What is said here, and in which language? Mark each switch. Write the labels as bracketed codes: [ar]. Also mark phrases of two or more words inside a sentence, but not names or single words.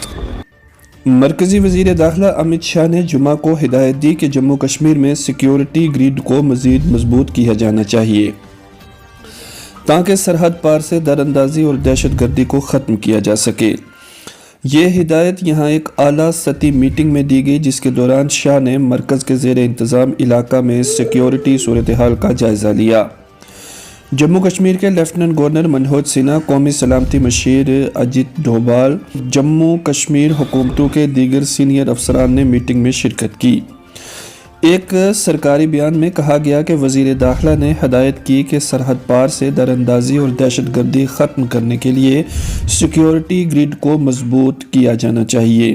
[ur] مرکزی وزیر داخلہ امت شاہ نے جمعہ کو ہدایت دی کہ جموں کشمیر میں سیکیورٹی گریڈ کو مزید مضبوط کیا جانا چاہیے تاکہ سرحد پار سے دراندازی اور دہشت گردی کو ختم کیا جا سکے۔ یہ ہدایت یہاں ایک اعلیٰ سطحی میٹنگ میں دی گئی، جس کے دوران شاہ نے مرکز کے زیر انتظام علاقہ میں سیکیورٹی صورتحال کا جائزہ لیا۔ جموں کشمیر کے لیفٹیننٹ گورنر منوج سنہا، قومی سلامتی مشیر اجیت ڈوبھال، جموں کشمیر حکومتوں کے دیگر سینئر افسران نے میٹنگ میں شرکت کی۔ ایک سرکاری بیان میں کہا گیا کہ وزیر داخلہ نے ہدایت کی کہ سرحد پار سے دراندازی اور دہشت گردی ختم کرنے کے لیے سیکیورٹی گریڈ کو مضبوط کیا جانا چاہیے۔